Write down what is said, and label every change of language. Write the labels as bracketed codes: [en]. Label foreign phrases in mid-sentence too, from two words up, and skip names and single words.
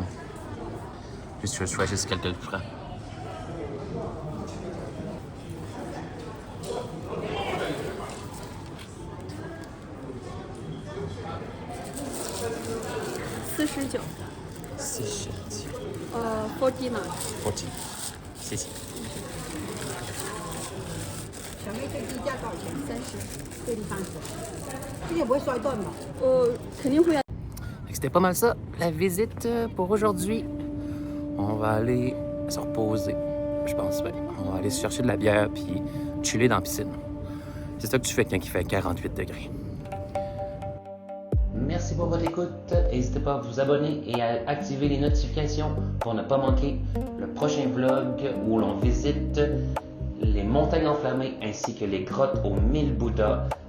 [fr] Juste que je choisisse quelques le prends. C'est 49。 40. [zh] 谢谢。小妹最低价多少钱？30，最低30。这些不会摔断吧？肯定会啊。 [fr] C'était pas mal ça, la visite pour aujourd'hui. On va aller se reposer, je pense. Ouais. On va aller se chercher de la bière puis chiller dans la piscine. C'est ça que tu fais quand il fait 48 degrés. Merci pour votre écoute. N'hésitez pas à vous abonner et à activer les notifications pour ne pas manquer le prochain vlog où l'on visite les montagnes enflammées ainsi que les grottes aux 1000 Bouddhas.